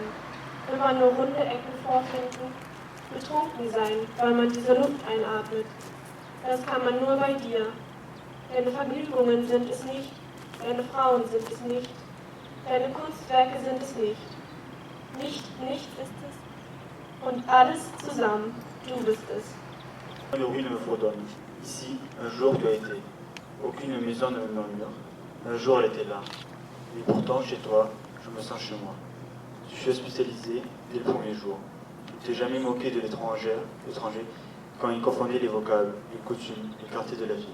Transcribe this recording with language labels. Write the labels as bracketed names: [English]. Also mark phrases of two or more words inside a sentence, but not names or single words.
[German] Immer nur runde Ecken vorfinden. Betrunken sein, weil man diese Luft einatmet. Das kann man nur bei dir. Deine Vergnügungen sind es nicht. Deine Frauen sind es nicht. Deine Kunstwerke sind es nicht. Nichts ist es. Und alles zusammen. Du bist es. [French] Les rues ne me fredonnent. Ici, un jour tu as été. Aucune maison ne me murmure. Un jour elle était là. Et pourtant, chez toi, je me sens chez moi. Tu fus spécialisé dès le premier jour. Tu t'es jamais moqué de l'étranger quand il confondait les vocables, les coutumes, les quartiers de la vie.